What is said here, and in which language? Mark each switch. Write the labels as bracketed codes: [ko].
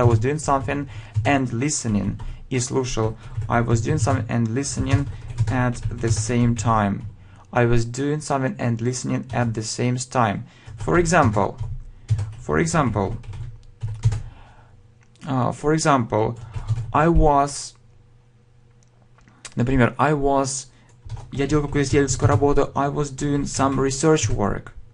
[en] I was doing something and listening. [ru] И слушал. [en] I was doing something and listening at the same time. I was doing something and listening at the same time. For example, I was, [ru] например, я делал какую-то исследовательскую работу. [en] I was doing some research work.